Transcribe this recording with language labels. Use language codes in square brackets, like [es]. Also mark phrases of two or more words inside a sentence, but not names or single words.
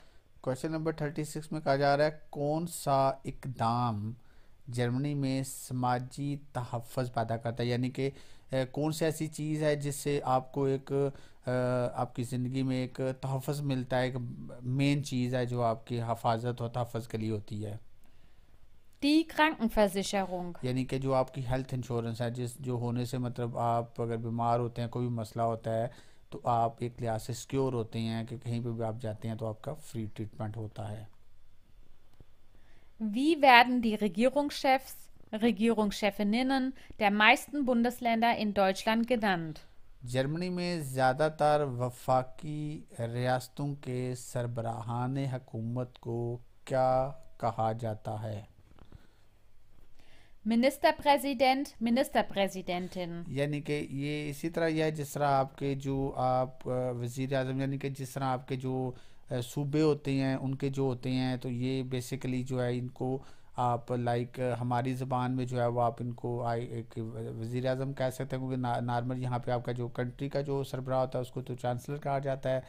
[en] question number [ur] 36 میں کہا جا رہا ہے کون سا اقدام جرمنی میں سماجی تحفظ پیدا کرتا ہے، یعنی کہ کون سی ایسی چیز ہے جس سے آپ کو ایک آپ کی زندگی میں ایک تحفظ ملتا ہے، ایک مین چیز ہے جو آپ کی حفاظت اور تحفظ کے لیے ہوتی ہے. [de] Die Krankenversicherung. [ur] یعنی کہ جو آپ کی [en] health insurance [ur] ہے، جس جو ہونے سے مطلب آپ اگر بیمار ہوتے ہیں، کوئی بھی مسئلہ ہوتا ہے، تو آپ ایک لحاظ سے سیکیور ہوتے ہیں کہ کہیں پہ بھی آپ جاتے ہیں تو آپ کا [en] free treatment [ur] ہوتا ہے. [de] Wie werden die Regierungschefs, Regierungschefinnen der meisten Bundesländer in Deutschland genannt? [ur] جرمنی میں زیادہ تر وفاقی ریاستوں کے سربراہان حکومت کو کیا کہا جاتا ہے? [de] Ministerpräsident, Ministerpräsidentin. [ur] یعنی کہ یہ اسی طرح یہ ہے جس طرح آپ کے جو آپ وزیر اعظم، یعنی کہ جس طرح آپ کے جو صوبے ہوتے ہیں ان کے جو ہوتے ہیں، تو یہ بیسکلی جو ہے ان کو آپ لائک ہماری زبان میں جو ہے وہ آپ ان کو ایک وزیر اعظم کہہ سکتے ہیں، کیونکہ نارمل یہاں پہ آپ کا جو کنٹری کا جو سربراہ ہوتا ہے اس کو تو چانسلر کہا جاتا ہے.